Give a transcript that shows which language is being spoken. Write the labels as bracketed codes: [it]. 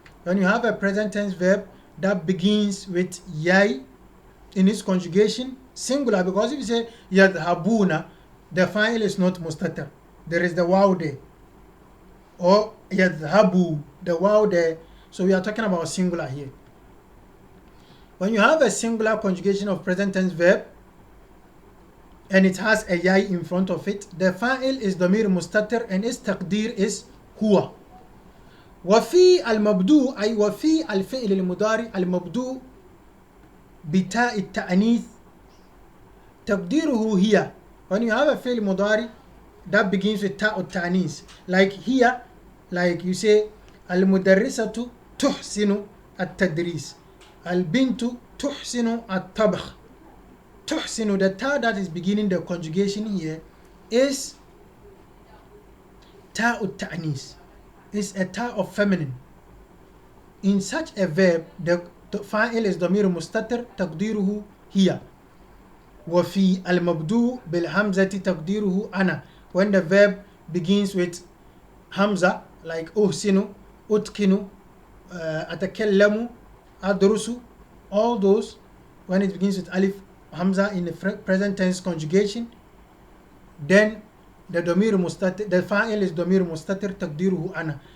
[en] When you have a present tense verb that begins with yai in its conjugation, singular, because if you say يذهبون, the fa'il is not mustatir, there is the waw there, or يذهبوا, the waw there, so we are talking about singular here. When you have a singular conjugation of present tense verb and it has a yai in front of it. The fa'il is ضمير مستتر and its تقدير is هو. [ar] وفي المبدوء أي وفي الفعل المضارع المبدوء بتاء التأنيث تقديره هي. [en] When you have a فعل مضارع that begins with تاء التأنيث, like here, like you say [ar] المدرسة تحسن التدريس, البنت تحسن الطبخ. [en] تحسن, the ta that is beginning the conjugation here is ta ta'nis. It's a ta of feminine. In such a verb, the fa'il is [ar] ضمير مستتر تقديره هي. وفي المبدوء بالهمزة تقديره أنا. [en] When the verb begins with hamza, like [ar] أحسن, أتقن, أتكلم, أدرس, [en] all those, when it begins with alif hamza in the present tense conjugation, then the ضمير مستتر, the fa'il is [ar] ضمير مستتر تقديره أنا.